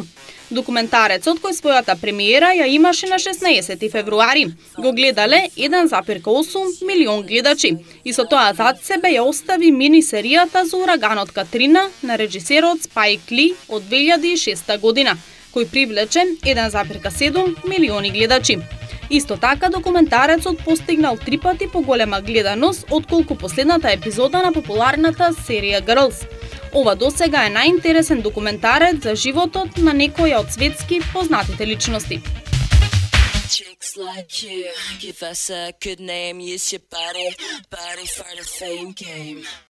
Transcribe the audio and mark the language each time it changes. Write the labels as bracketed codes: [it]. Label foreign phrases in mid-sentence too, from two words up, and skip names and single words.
[mk] Документарецот, кој својата премиера ја имаше на 16 февруари, го гледале 1,8 милион гледачи и со тоа зад себе ја остави мини серијата за ураганот Катрина на режисерот Спајк Ли од 2006 година, кој привлече 1,7 милиони гледачи. Исто така, документарецот постигнал 3 пати поголема гледаност отколку последната епизода на популарната серија Girls. Ова досега е најинтересен документарец за животот на некоја од светски познатите личности. [en] Chicks like you, give us a good name, use your body for the fame game.